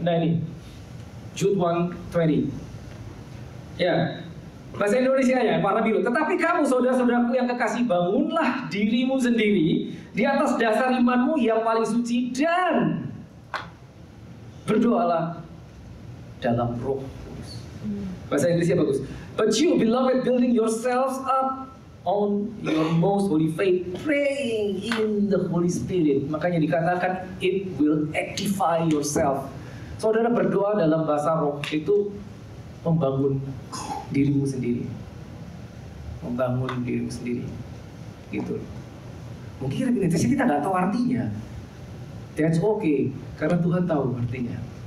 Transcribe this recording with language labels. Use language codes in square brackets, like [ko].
[id] Nah, ini Jude 1:20. Ya, bahasa Indonesia ya, para biru. Tetapi kamu, saudara-saudaraku yang kekasih, bangunlah dirimu sendiri di atas dasar imanmu yang paling suci dan berdoalah dalam roh. Bahasa Inggrisnya bagus. [en] But you, beloved, building yourselves up on your most holy faith, praying in the Holy Spirit. [id] Makanya dikatakan [en] it will actify yourself. [id] Saudara berdoa dalam bahasa roh itu membangun dirimu sendiri, membangun dirimu sendiri, gitu. Mungkin repetisi kita nggak tahu artinya. [en] That's okay, [id] karena Tuhan tahu artinya.